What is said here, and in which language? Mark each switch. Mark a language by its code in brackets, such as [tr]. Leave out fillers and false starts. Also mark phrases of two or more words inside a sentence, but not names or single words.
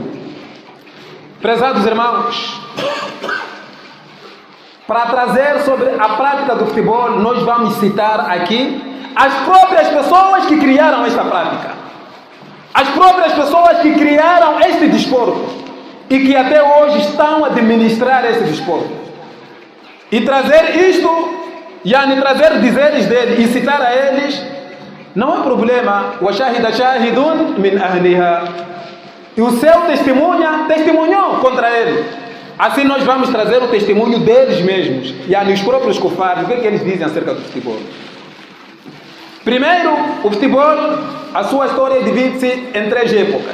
[pt] Prezados irmãos, para trazer sobre a prática do futebol, nós vamos citar aqui as próprias pessoas que criaram esta prática. As próprias pessoas que criaram este desporto e que até hoje estão a administrar esse desporto. E trazer isto, trazer dizeres dele e citar a eles, não é problema. [ar] وَشَاهِدَ شَاهِدٌ مِنْ أَهْلِهَا. [pt] E o seu testemunhou contra ele. Assim nós vamos trazer o testemunho deles mesmos. Os próprios kufares, o que eles dizem acerca do futebol. Primeiro, o futebol, a sua história divide-se em 3 épocas.